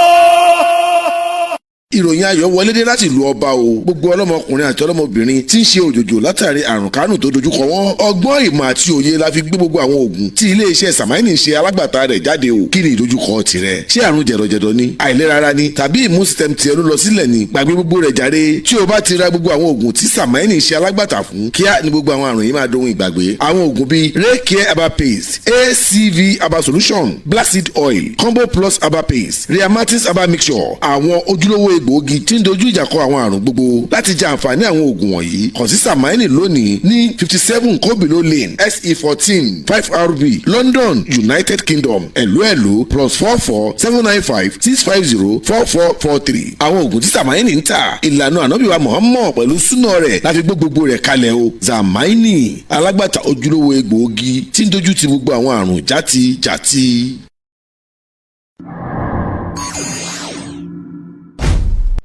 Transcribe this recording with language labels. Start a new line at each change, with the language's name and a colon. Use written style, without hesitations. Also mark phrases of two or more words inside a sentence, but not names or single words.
Yoruba: ìròyìn ayọ̀ wọlé dé láti ìlú ọba o gbogbo ọlọ́mọkùnrin àti ọlọ́mọbìnrin tí ń ṣe òjòjò látàrí àrùn kánù tó dojúkọ wọn ọgbọ́n ìmọ̀ àti òye la fi gbé gbogbo àwọn oògùn tí iléeṣẹ́ Samaini ṣe alágbàtà rẹ̀ jáde o kí ni ìdojúkọ tirẹ̀ ṣé àrùn jẹ̀dọ̀jẹ̀dọ̀ ni àìlera ara ni tàbí
English: immune system
Yoruba: tiẹ̀ ló lọ sílẹ̀ ni gbàgbé gbogbo rẹ̀ jàre tí o bá ti ra gbogbo àwọn oògùn tí Samaini ṣe alágbàtà fún kíá ni gbogbo àwọn àrùn yìí máa dohun ìgbàgbé àwọn oògùn bíi Raycare herbal paste ACV herbal solution Black Seed oil Combo Plus herbal paste Rheumatoid herbal mixture àwọn ojúlówó egbòogi tí ń dojú ìjà kọ àwọn àrùn gbogbo láti jẹ àǹfààní àwọn oògùn wọ̀nyí kàn sí Samaini lónìí ní 57 Kobilo Lane SE14 5RB London United Kingdom ẹ̀lú +44 795 650 4443 àwọn oògùn tí Samaini ń tà ìlànà ànábìwá Muhammad pẹ̀lú súnà rẹ̀ láti gbé gbogbo rẹ̀ kalẹ̀ o Samaini alágbàtà ojúlówó egbòogi tí ń dojú ti gbogbo àwọn àrùn jàti.